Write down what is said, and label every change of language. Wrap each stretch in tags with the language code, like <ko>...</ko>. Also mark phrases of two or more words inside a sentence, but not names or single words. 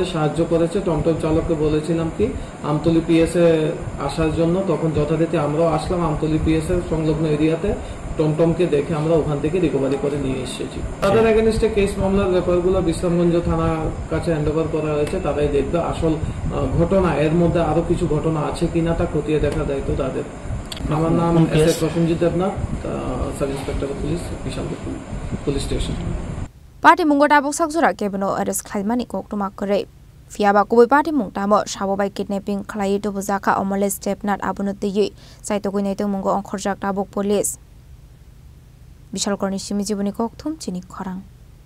<bn>সাহায্য করেছে টমটম চালককে বলেছিলাম কি আমতলী পিএসএ আসার জন্য তখন যথারীতি আমরাও আসলাম আমতলী পিএসএ সংলগ্ন এরিয়াতে টমটমকে দেখে আমরা ওখান থেকে রিকভারি করে নিয়ে এসেছি তাদের এগেইনস্টে কেস মামলার ব্যাপারগুলো বিশ্রামগঞ্জ থানার কাছে হ্যান্ডওভার করা হয়েছে তারাই দেখবে আসল ঘটনা এর মধ্যে আরো কিছু ঘটনা আছে কিনা তা খতিয়ে দেখা দায়িত্ব তাদের আমার নাম এস প্রসেনজিৎ দেবনাথ সাব ইন্সপেক্টর পুলিশ বিশালগড় পুলিশ স্টেশন</bn> <trp>Party Mungota Boksakjura Kebno arrest Khlaimani Koktuma Kore Fiaba Koboi Party Mungtamo Shabobai kidnapping Khlai to Buzaka Omoles Debnath Abunuti Saitogoi Naito Mungo Onkhorjak Tabok Police Bishalgorni Simijibuni Kokthum Chini Khorang</trp>